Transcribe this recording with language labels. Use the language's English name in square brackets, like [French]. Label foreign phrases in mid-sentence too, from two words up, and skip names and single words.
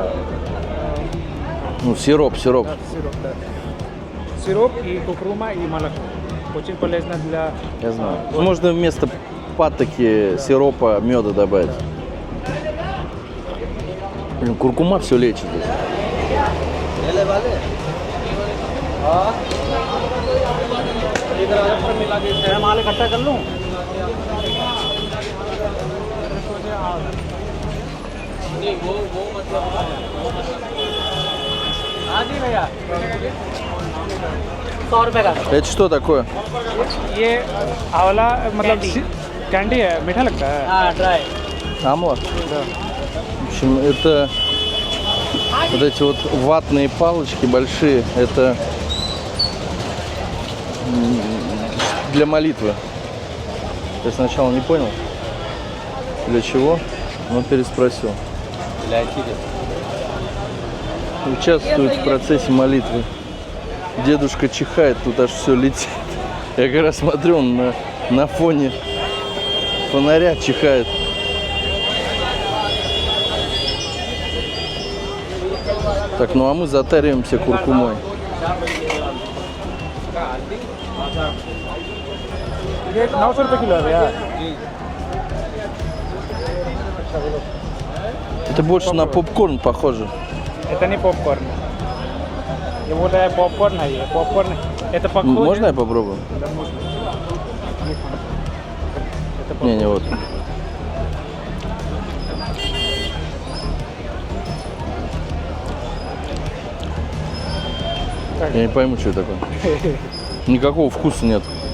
[Russian] Ну, сироп. Сироп, да. Сироп и кукрума и молоко. Очень полезно для... Я знаю. Можно вместо патоки сиропа меда добавить. Блин, куркума все лечит. [Hindi] मैं माल इकट्ठा कर लूँ हाँ जी भैया 100 रुपए का। [Russian] Это что такое? [Hindi] ये आंवला मतलब कैंडी है मीठा लगता है हाँ ड्राई। [Russian] Амла? В общем, это вот эти вот ватные палочки большие. Это для молитвы. Я сначала не понял, для чего, но переспросил. Участвует в процессе молитвы. Дедушка чихает, тут аж все летит. Я как раз смотрю, он на фоне фонаря чихает. Так, ну а мы затариваемся куркумой. [Hindi] ये 900 रुपये किलो है भैया [Russian] Это больше на попкорн похоже. это не попкорн [Hindi] ये बोल रहा है पॉपकॉर्न है ये पॉपकॉर्न [Russian] это похоже Можно я попробую? Да, можно. Это Не, вот. Так. Я не пойму, что это такое. Никакого вкуса нет.